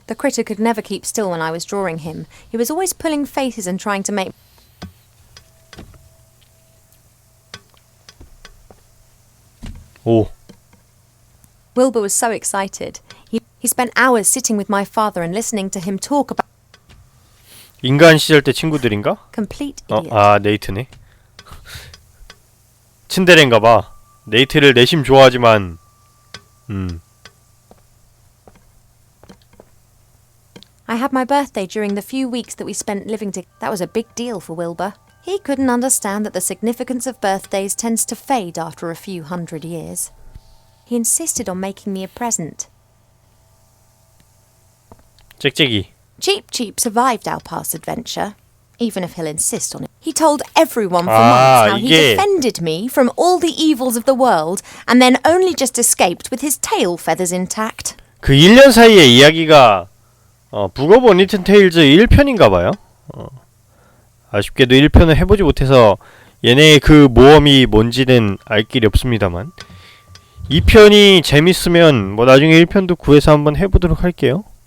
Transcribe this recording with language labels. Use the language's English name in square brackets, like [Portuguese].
[English] The critter could never keep still when I was drawing him. He was always pulling faces and trying to make... [Korean] 오. [English] Wilbur was so excited. He spent hours sitting with my father and listening to him talk about... [Korean] 인간 시절 때 친구들인가? [English] Complete idiot. [Korean] 아, 네이트네. 츤데레인가 봐. 네이트를 내심 좋아하지만 [English] I had my birthday during the few weeks that we spent living together. That was a big deal for Wilbur. He couldn't understand that the significance of birthdays tends to fade after a few hundred years. He insisted on making me a present. [Korean] 짹짹이. [English] Cheap survived our past adventure, even if he'll insist on it. He told everyone for months how he defended me from all the evils of the world and then only just escaped with his tail feathers intact. [Korean] 그 1년 사이의 이야기가 북 오브 어니튼 테일즈 1편인가봐요. 아쉽게도 1편을 해보지 못해서 얘네의 그 모험이 뭔지는 알 길이 없습니다만 2편이 재밌으면 뭐 나중에 1편도 구해서 한번 해보도록 할게요.